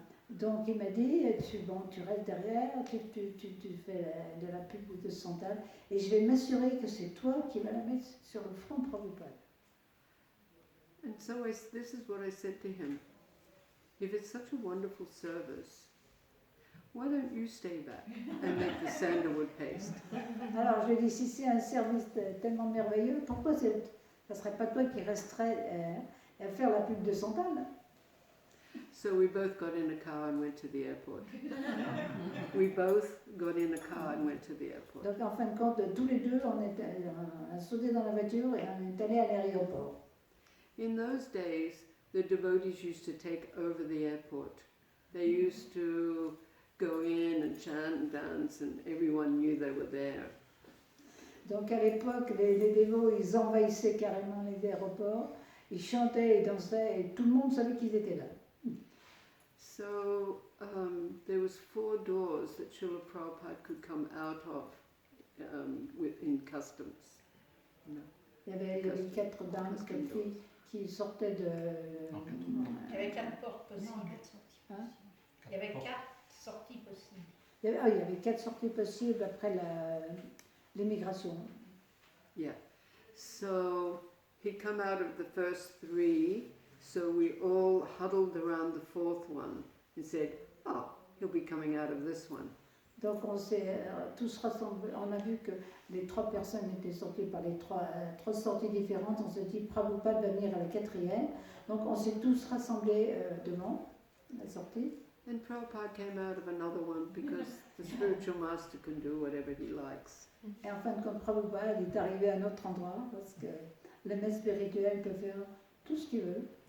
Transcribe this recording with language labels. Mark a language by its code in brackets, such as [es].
[fr] Donc il m'a dit, tu restes derrière, tu fais de la pub de santal et je vais m'assurer que c'est toi qui vas la mettre sur le front Prabhupada. [en] And so this is what I said to him. If it's such a wonderful service, why don't you stay back and make the sandalwood paste? [fr] Alors je lui ai dit, si c'est un service tellement merveilleux, pourquoi ça ne serait pas toi qui resterais à faire la pub de santal? [en] So we both got in a car and went to the airport. we both got in a car and went to the airport. [fr] Donc en fin de compte, tous les deux, on a sauté dans la voiture et on est allé à l'aéroport. [en] In those days, the devotees used to take over the airport. They used to go in and chant and dance, and everyone knew they were there. [fr] Donc à l'époque, les dévots, ils envahissaient carrément les aéroports, ils chantaient et dansaient et tout le monde savait qu'ils étaient là. [en] So there was 4 doors that Srila Prabhupada could come out of in customs. You know. [fr] Il y avait 4 dames, 4 filles qui sortaient de... Il y avait 4 portes possibles. Hein? Il y avait 4 sorties possibles. Il y avait 4 sorties possibles après l'immigration. [en] Yeah. So he'd come out of the first 3, so we all huddled around the 4th one and said, oh, he'll be coming out of this one. [fr] Donc on s'est tous rassemblés, on a vu que les 3 personnes étaient sorties par les 3 sorties différentes, on s'est dit Prabhupada va venir à la 4e, donc on s'est tous rassemblés devant la sortie. [en] And Prabhupada came out of another one because the spiritual master can do whatever he likes. [fr] Et en fin de compte, Prabhupada est arrivé à un autre endroit parce que le maître spirituel peut faire tout ce qu'il veut.